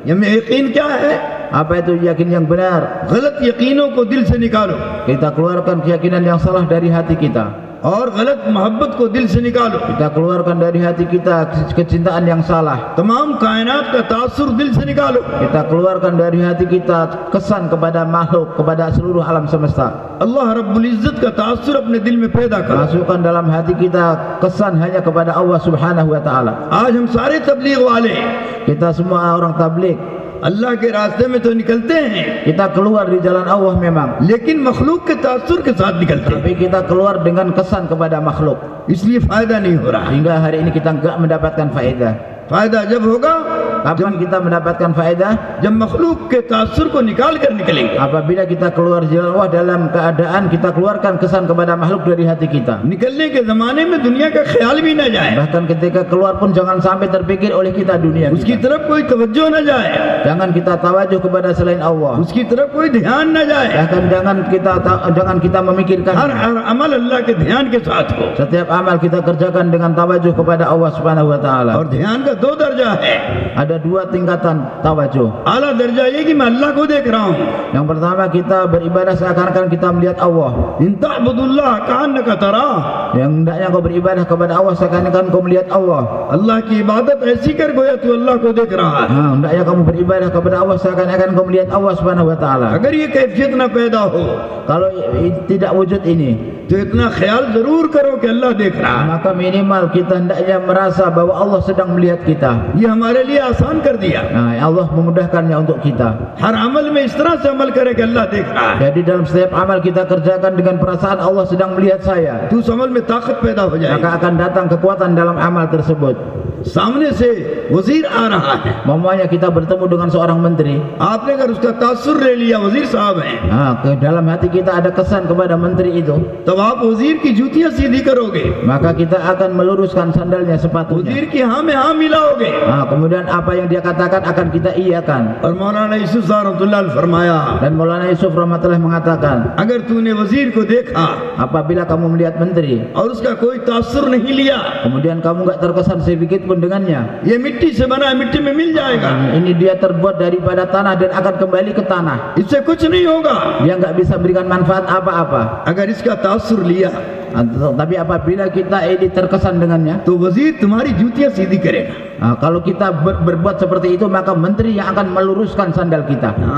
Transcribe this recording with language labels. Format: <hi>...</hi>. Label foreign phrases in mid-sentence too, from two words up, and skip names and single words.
<hi>ये यकीन क्या है?</hi> <id>Apa itu yakin yang benar?</id> <hi>गलत यकीनों को दिल से निकालो</hi> <id>Kita keluarkan keyakinan yang salah dari hati kita.</id> <hi>और गलत मोहब्बत को दिल से निकालो।</hi> <id>Kita keluarkan dari hati kita kecintaan yang salah.</id> <hi>तमाम कायनात का तासुर दिल से निकालो।</hi> <id>Kita keluarkan dari hati kita kesan kepada makhluk, kepada seluruh alam semesta.</id> <hi>अल्लाह</hi> <ar>رب العزة</ar> <hi>का तासुर अपने दिल में पैदा करो।</hi> <id>Masukkan dalam hati kita kesan hanya kepada Allah</id> <ar>سبحانه وتعالى.</ar> <hi>आज हम सारे तबलीग वाले</hi> <id>Kita semua orang tabligh,</id> <hi>अल्लाह के रास्ते में तो निकलते हैं,</hi> <id>kita keluar di jalan Allah memang,</id> <hi>लेकिन मखलूक के तासुर के साथ निकलते हैं,</hi> <id>tapi kita keluar dengan kesan kepada makhluk,</id> <hi>इसलिए फायदा नहीं हो रहा है।</hi> <id>hingga hari ini kita enggak mendapatkan faedah.</id> <hi>फायदा जब होगा</hi> <id>Kapan kita mendapatkan faedah?</id> <hi>जब मखलूक के तासुर को निकाल कर निकलेंगे।</hi> <id>Apabila kita keluar jalan Allah dalam keadaan kita keluarkan kesan kepada makhluk dari hati kita.</id> <hi>निकलने के जमाने में दुनिया का ख्याल भी न जाए,</hi> <id>Bahkan ketika keluar pun jangan sampai terpikir oleh kita dunia</id> <hi>उसकी</hi> <id>kita.</id> <hi>तरफ कोई तवज्जो न जाए,</hi> <id>Jangan kita tawajuh kepada selain Allah.</id> <hi>उसकी तरफ कोई ध्यान न जाए।</hi> <id>Bahkan jangan kita memikirkan.</id> <hi>हर अमल अल्लाह के ध्यान के साथ हो।</hi> <id>Setiap amal kita kerjakan dengan tawajuh kepada Allah</id> <ar>سبحانه وتعالى.</ar> <hi>और ध्यान का दो दर्जा है।</hi> <id>Ada dua tingkatan tawajuh.</id> <hi>आला दर्जा ये कि मैं अल्लाह को देख रहा हूँ।</hi> <id>Yang pertama kita beribadah seakan-akan kita melihat Allah.</id> <ar>أن تعبد الله كأنك تراه,</ar> <id>Yang hendaknya kau beribadah kepada Allah seakan-akan kau melihat Allah.</id> <hi>अल्लाह की इबादत ऐसी कर गोया तू अल्लाह को देख रहा है।</hi> <id>Hendaknya kamu beribadah kepada Allah seakan-akan kau melihat Allah</id> <ar>سبحانه وتعالى.</ar> <hi>अगर ये कैफियत न पैदा हो</hi> <id>Kalau tidak wujud ini,</id> <hi>तो इतना ख्याल जरूर करो कि अल्लाह देख रहा है।</hi> <id>maka minimal kita hendaknya merasa bahwa Allah sedang melihat kita.</id> <hi>ये हमारे लिए आसान कर दिया।</hi> <id>Allah memudahkannya untuk kita.</id> <hi>हर अमल में इस तरह से अमल करे कि अल्लाह देख रहा है,</hi> <id>Jadi dalam setiap amal kita kerjakan dengan perasaan Allah sedang melihat saya.</id> <hi>तो उस अमल में ताकत पैदा हो जाएगी।</hi> <id>Maka akan datang kekuatan dalam amal tersebut.</id> <hi>सामने से वजीर आ रहा है,</hi> <id>Mamanya kita bertemu dengan seorang menteri.</id> <hi>आपने अगर उसका तासुर ले लिया, वजीर साहब हैं,</hi> <id>Ke dalam hati kita ada kesan kepada menteri itu.</id> <hi>तब आप वजीर की जूतियां सीधी करोगे,</hi> <id>Maka kita akan meluruskan sandalnya sepatunya.</id> <hi>वजीर की हाँ में हाँ मिलाओगे।</hi> <id>Kemudian apa yang dia katakan akan kita iyakan.</id> <hi>और मौलाना यूसुफ साहब</hi> <ar>رحمة الله عليه</ar> <hi>फरमाया,</hi> <id>Dan Maulana Yusuf rahmatullah mengatakan,</id> <hi>अगर तूने वजीर को देखा</hi> <id>apabila kamu melihat menteri,</id> <hi>और उसका कोई तासुर नहीं लिया,</hi> <id>kemudian kamu nggak terkesan sedikit pun dengannya,</id> <hi>ये मिट्टी से बना है, मिट्टी में मिल जाएगा,</hi> <id>ini dia terbuat daripada tanah dan akan kembali ke tanah.</id> <hi>इससे कुछ नहीं होगा।</hi> <id>Dia nggak bisa berikan manfaat apa-apa.</id> <hi>अगर इसका तासुर लिया</hi> <id>Tapi apabila kita ini terkesan dengannya,</id> <hi>तो वजीर तुम्हारी जूतियां सीधी करेगा।</hi> <id>kalau kita berbuat seperti itu, maka menteri yang akan meluruskan sandal kita.</id>